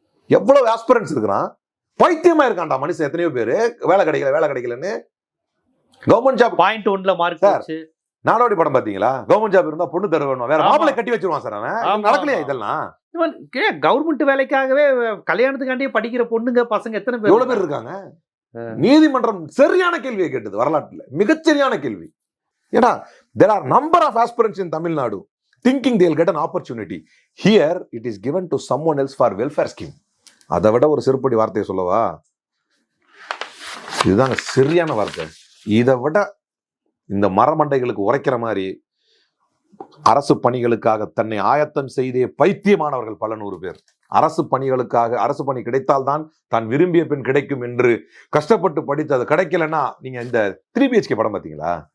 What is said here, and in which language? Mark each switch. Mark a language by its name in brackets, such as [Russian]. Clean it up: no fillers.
[Tamil] எவ்வளவு ஆஸ்பிரன்ஸ் இருக்கிறான், பைத்தியமா இருக்கான்டா மனுஷன். எத்தனையோ பேரு வேலை கிடைக்கலன்னு கவர்மெண்ட் ஜாப் .1ல மார்க் ஆச்சு. நாடோடி படம் பாத்தீங்களா? கவர்மெண்ட் ஜாப் இருந்தா பொண்ணு தர வேணும், வேற மாப்பிள்ளை கட்டி வச்சிருவான் சார். அவன் நடக்கலையா இதெல்லாம்? கவர்மெண்ட் வேலைக்காகவே கல்யாணத்துக்காண்டியே படிக்கிற பொண்ணுங்க பசங்க எத்தனை பேர், எவ்வளவு பேர் இருக்காங்க? நீதிமன்றம் சரியான கேள்வியை கேட்டது, வரலாற்றுல மிகச்சரியான கேள்வி. [English] ஏன்னா there are number of aspirants in Tamil Nadu thinking they'll get an opportunity. Here it is given to someone else for welfare scheme. [Tamil] அதை விட ஒரு செருப்படி வார்த்தையை சொல்லவா? இதுதாங்க சரியான வார்த்தை. இதை விட இந்த மரமண்டைகளுக்கு உரைக்கிற மாதிரி அரசு பணிகளுக்காக தன்னை ஆயத்தம் செய்தே பைத்தியமானவர்கள் பல நூறு பேர். அரசு பணிகளுக்காக, அரசு பணி கிடைத்தால்தான் தான் விரும்பிய பெண் கிடைக்கும் என்று கஷ்டப்பட்டு படித்து அது கிடைக்கலன்னா, நீங்க இந்த 3 BHK படம் பாத்தீங்களா?